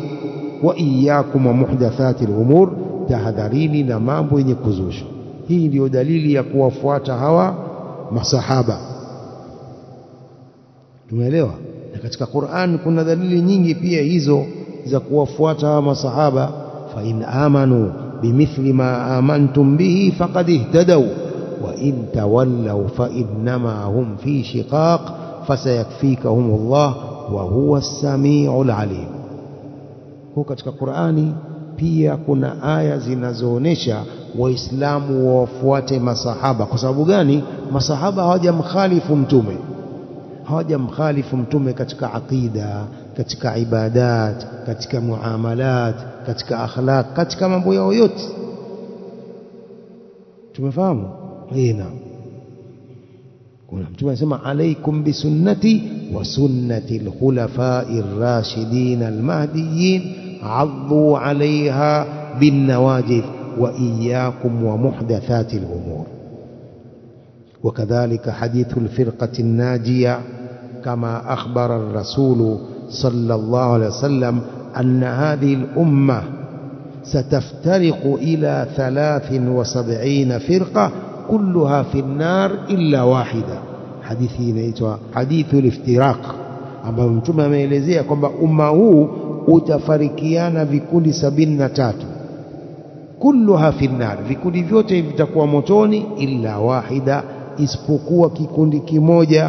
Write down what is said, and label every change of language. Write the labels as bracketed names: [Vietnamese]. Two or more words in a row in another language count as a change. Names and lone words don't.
[Arabic] وإياكم ومحدثات الأمور, [Swahili] tahadharini na mambo yenye kuzushwa. Hii ndio dalili ya kuwafuata hawa masahaba. Tumeelewa? Na katika Qur'an kuna dalili nyingi pia hizo za kuwafuata hawa masahaba. [Arabic] فإن آمنوا بمثل ما آمنتم به فقد اهتدوا وإن تولوا فإنما هم في شقاق فسيكفيكهم الله وهو السميع العليم. [Swahili] Kwa katika Qur'ani pia kuna aya zinazoonesha waislamu wafuate masahaba. Kwa sababu gani? Masahaba hawajamkhalifu mtume, hawajamkhalifu mtume katika aqida, katika ibadat, katika muamalat, katika akhlaq, katika mambo yao yote. Tumefahamu? Naam. Kuna mtume anasema [Arabic] عليكم بسنتي وسنة الخلفاء الراشدين المهديين عضوا عليها بالنواجذ وإياكم ومحدثات الأمور. وكذلك حديث الفرقة الناجية كما أخبر الرسول صلى الله عليه وسلم أن هذه الأمة ستفترق إلى 73 فرقة كلها في النار إلا واحدة. [Swahili] حديثي inaitwa [Arabic] حديث الافتراق, [Swahili] ambapo mtume ameelezea kwamba umma huu utafarikiana vikundi 73, [Arabic] كلها في النار, [Swahili] vikundi vyote vitakuwa motoni, [Arabic] إلا واحدة, [Swahili] isipokuwa kikundi kimoja.